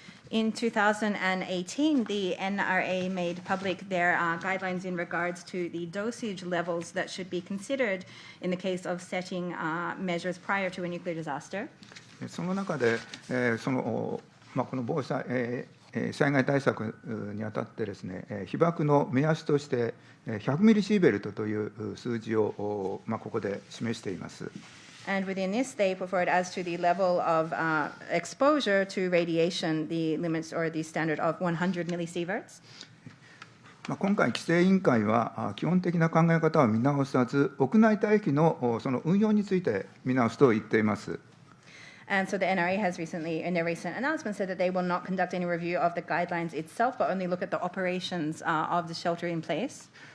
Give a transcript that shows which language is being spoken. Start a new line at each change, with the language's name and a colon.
English: In 2018, the NRA made public their guidelines in regards to the dosage levels that should be considered in the case of setting measures prior to a nuclear disaster.
Japanese: その中で、この防災災害対策にあたってですね、被爆の目安として100ミリシーベルトという数字をここで示しています。
English: And within this, they put forward as to the level of exposure to radiation, the limits or the standard of 100 millisieverts.
Japanese: 今回、規制委員会は基本的な考え方は見直さず、屋内待機のその運用について見直すと言っています。
English: And so the NRA has recently, in their recent announcement, said that they will not conduct any review of the guidelines itself, but only look at the operations of the shelter in place.